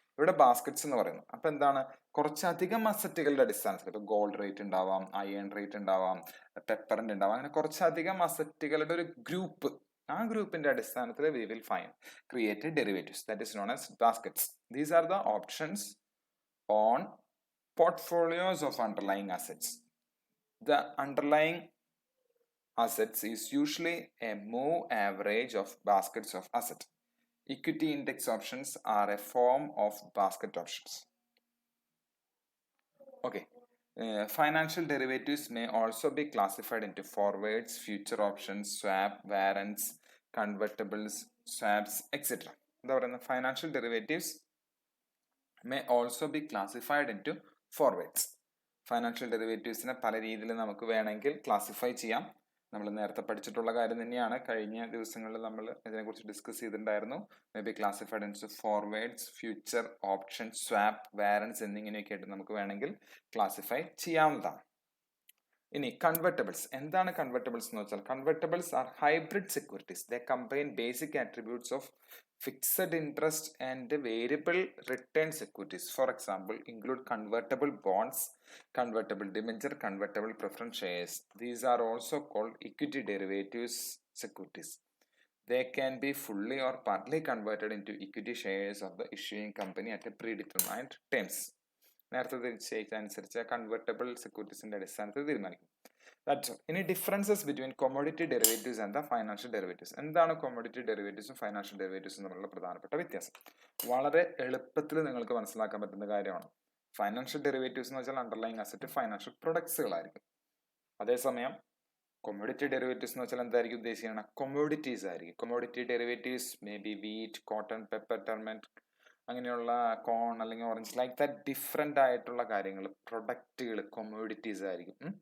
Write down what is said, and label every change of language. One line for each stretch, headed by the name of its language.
Malayalam: ഇവിടെ ബാസ്ക്കറ്റ്സ് എന്ന് പറയുന്നത്. അപ്പൊ എന്താണ്, കുറച്ചധികം അസറ്റുകളുടെ അടിസ്ഥാനത്തിൽ, ഇപ്പൊ ഗോൾഡ് റേറ്റ് ഉണ്ടാവാം, അയൺ റേറ്റ് ഉണ്ടാവാം, പെപ്പറിന്റെ ഉണ്ടാവാം, അങ്ങനെ കുറച്ചധികം അസറ്റുകളുടെ ഒരു ഗ്രൂപ്പ്, ആ ഗ്രൂപ്പിന്റെ അടിസ്ഥാനത്തിൽ
English: We will create derivatives that is known as baskets. These are the options on portfolios of underlying assets. The underlying assets is usually a move average of baskets of assets. Equity index options are a form of basket options. Okay. Financial derivatives may also be classified into forwards, future options, swap, warrants, convertibles, swaps, etc. Financial derivatives may also be classified into forwards.
Malayalam: Financial ഡെറിവേറ്റീവ്സിനെ പല രീതിയിൽ നമുക്ക് വേണമെങ്കിൽ classify ചെയ്യാം. നമ്മൾ നേരത്തെ പഠിച്ചിട്ടുള്ള കാര്യം തന്നെയാണ്. കഴിഞ്ഞ ദിവസങ്ങളിൽ നമ്മൾ ഇതിനെക്കുറിച്ച് ഡിസ്കസ് ചെയ്തിട്ടുണ്ടായിരുന്നു.
English: may be classified into
Malayalam: forwards, future, option, swap, warrants എന്നിങ്ങനെയൊക്കെ ആയിട്ട് നമുക്ക് വേണമെങ്കിൽ ക്ലാസിഫൈ ചെയ്യാവുന്നതാണ്. ഇനി കൺവെർട്ടബിൾസ്. എന്താണ് കൺവെർട്ടബിൾസ് എന്ന് വെച്ചാൽ,
English: Convertibles are hybrid securities. They combine basic attributes of fixed interest and variable return securities. For example, include convertible bonds, convertible debenture, convertible preference shares. These are also called equity derivatives securities. They can be fully or partly converted into equity shares of the issuing company at a predetermined terms.
Malayalam: നേരത്തെ നിശ്ചയിച്ചതനുസരിച്ച് convertible സെക്യൂരിറ്റീസിന്റെ അടിസ്ഥാനത്തിൽ തീരുമാനിക്കും.
English: That's all. Any differences between commodity derivatives and the financial derivatives?
Malayalam: എന്താണ് commodity derivatives financial ഡെറിവേറ്റീവ്സും തമ്മിലുള്ള പ്രധാനപ്പെട്ട വ്യത്യാസം? വളരെ എളുപ്പത്തിൽ നിങ്ങൾക്ക് മനസ്സിലാക്കാൻ പറ്റുന്ന കാര്യമാണ്. ഫൈനാൻഷ്യൽ ഡെറിവേറ്റീവ്സ് എന്ന് വെച്ചാൽ അണ്ടർലൈങ് അസറ്റ് ഫൈനാൻഷ്യൽ പ്രൊഡക്ട്സുകളായിരിക്കും. അതേസമയം കൊമോഡിറ്റി ഡെറിവേറ്റീവ്സ് എന്ന് വെച്ചാൽ എന്തായിരിക്കും ഉദ്ദേശിക്കുന്നത്? കൊമോഡിറ്റീസ് ആയിരിക്കും. Commodity derivatives may be wheat, cotton, pepper, ടെർമെന്റ്, അങ്ങനെയുള്ള കോൺ അല്ലെങ്കിൽ ഓറഞ്ച്, ലൈക്ക് ദാറ്റ് ഡിഫറെന്റ് ആയിട്ടുള്ള കാര്യങ്ങൾ, പ്രൊഡക്റ്റുകൾ കൊമോഡിറ്റീസ് ആയിരിക്കും.